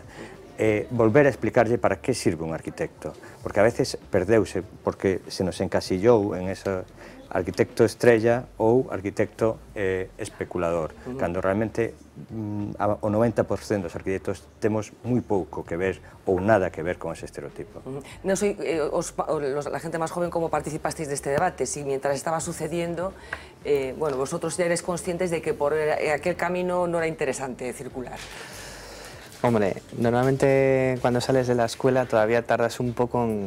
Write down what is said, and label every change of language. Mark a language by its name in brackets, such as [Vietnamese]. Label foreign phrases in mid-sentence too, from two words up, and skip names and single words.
[Galician] Volver a explicarlle para que sirve un arquitecto, porque a veces perdeuse, porque se nos encasillou en ese arquitecto estrella ou arquitecto especulador, cando realmente o 90% dos arquitectos temos moi pouco que ver ou nada que ver con ese estereotipo. [Spanish] No sé, la gente más joven, ¿cómo participasteis de este debate? Si mientras estaba sucediendo, bueno, vosotros ya eres conscientes de que por aquel camino no era interesante circular. Hombre, normalmente cuando sales de la escuela todavía tardas un poco en...